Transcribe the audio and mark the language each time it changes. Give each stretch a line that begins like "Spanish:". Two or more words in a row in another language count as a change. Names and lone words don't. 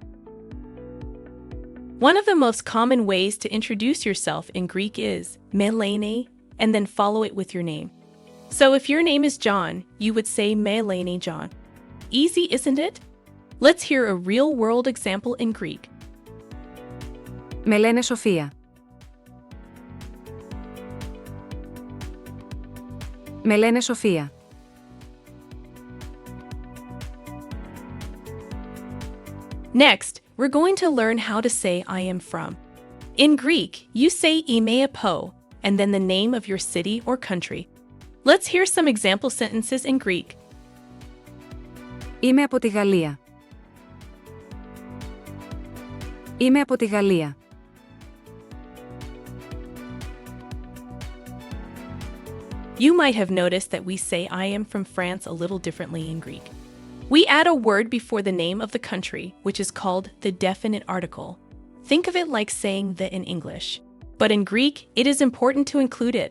English: One of the most common ways to introduce yourself in Greek is
Greek: με λένε,
English: and then follow it with your name. So if your name is John, you would say
Greek: με λένε
English: John. Easy, isn't it? Let's hear a real-world example in Greek.
Greek: Με λένε Σοφία. Με λένε Σοφία.
English: Next, we're going to learn how to say I am from. In Greek, you say Eimai and then the name of your city or country. Let's hear some example sentences in Greek.
Greek: Είμαι από τη Γαλλία. Είμαι από τη Γαλλία.
English: You might have noticed that we say I am from France a little differently in Greek. We add a word before the name of the country, which is called the definite article. Think of it like saying the in English. But in Greek, it is important to include it.